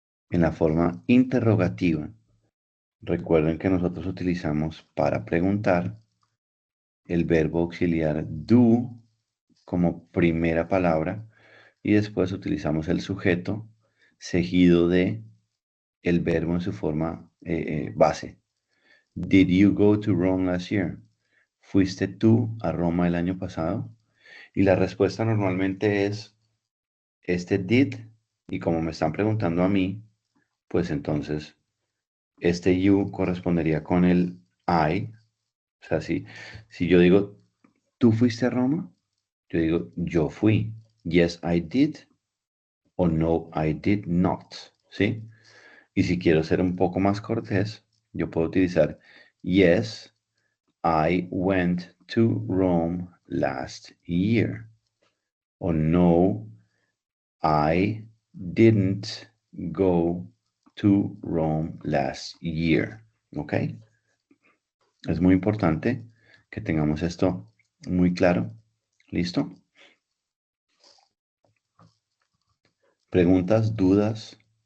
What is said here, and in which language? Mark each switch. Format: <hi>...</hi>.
<es>En la forma interrogativa, recuerden que nosotros utilizamos para preguntar el verbo auxiliar do como primera palabra y después utilizamos el sujeto seguido de el verbo en su forma base.</es> <en>Did you go to Rome last year?</en> <es>¿Fuiste tú a Roma el año pasado? Y la respuesta normalmente es este did, y como me están preguntando a mí, pues entonces este you correspondería con el I. O sea, si yo digo, ¿tú fuiste a Roma? Yo digo, yo fui.</es> <en>Yes, I did.</en> <es>O no,</es> <en>I did not.</en> <es>¿Sí? Y si quiero ser un poco más cortés, yo puedo utilizar,</es> <en>yes, I went to Rome last year. O no, I didn't go to Rome last year.</en> <es>¿Ok? Es muy importante que tengamos esto muy claro. ¿Listo? ¿Preguntas, dudas?</es>